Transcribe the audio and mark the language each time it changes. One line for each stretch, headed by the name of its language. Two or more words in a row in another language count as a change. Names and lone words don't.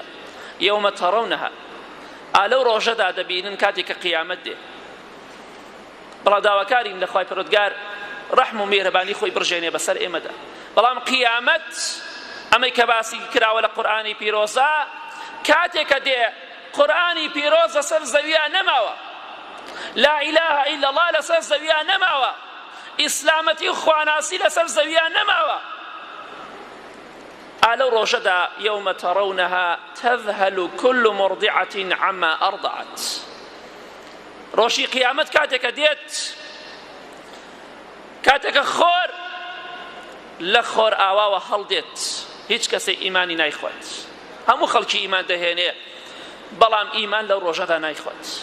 Arabic: یەومە تەڕەونەها،
Central Kurdish: ئالەو ڕۆژەدا دەبینن کاتێککە قیامەت دێ. بەڵام داواکارین لە خوای پەروەردگار ڕەحم و میهرەبانی خۆی بڕژێنێ بەسەر ئێمەدا. بەڵام قیامەت ئەمەی کە باسی کراوە لە قورئانی پیرۆزە، کاتێکە دێ قورئانی پیرۆز لەسەر زەویە نەماوە،
Arabic: لا إله إلا الله
Central Kurdish: لەسەر زەویە نەماوە، ئیسلامەتی و خواناسی لەسەر زەویە نەماوە. ئالەو ڕۆژەدا
Arabic: یەومە تەڕەونەها تەذهەل كل مرضعة عما أرضعت.
Central Kurdish: ڕۆژی قیامەت کاتێکە دێت، کاتێکە خۆر لە خۆر ئاواوە هەڵدێت، هیچ کەسێ ئیمانی نایخوات، هەموو خەڵکی ئیمان دەهێنێ، بەڵام ئیمان لەو ڕۆژەدا نایخوات.